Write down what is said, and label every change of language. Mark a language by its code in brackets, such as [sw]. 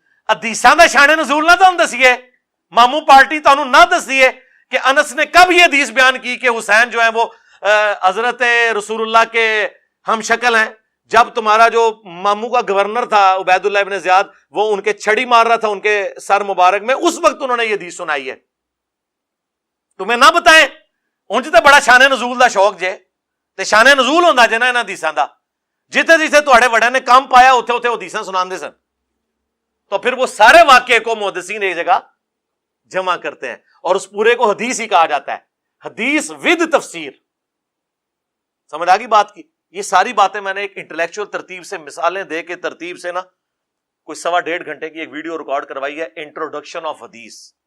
[pa] حدیثاں دا شان نزول نہ تم دسیے, مامو پارٹی تانوں نہ دسیے [ur] کہ انس نے کب یہ حدیث بیان کی کہ حسین جو ہے وہ حضرت رسول اللہ کے ہم شکل ہیں, جب تمہارا جو مامو کا گورنر تھا عبید اللہ ابن زیاد وہ ان کے چھڑی مار رہا تھا ان کے سر مبارک میں, اس وقت انہوں نے یہ حدیث سنائی ہے. تمہیں نہ بتائیں [pa] انج تے بڑا شان نزول دا شوق جے, تے شان نزول ہوندا جے نا انہاں حدیثاں دا, جتھے جتھے تواڈے وڈیاں نے کام پایا اوتھے اوتھے حدیثاں سناندے سن. [ur] تو پھر وہ سارے واقعے کو محدثین ایک جگہ جمع کرتے ہیں اور اس پورے کو حدیث ہی کہا جاتا ہے, حدیث ود تفسیر. سمجھ آ گئی بات کی؟ یہ ساری باتیں میں نے ایک انٹلیکچوئل ترتیب سے مثالیں دے کے ترتیب سے نا کوئی 1.5 گھنٹے کی ایک ویڈیو ریکارڈ کروائی ہے, انٹروڈکشن آف حدیث.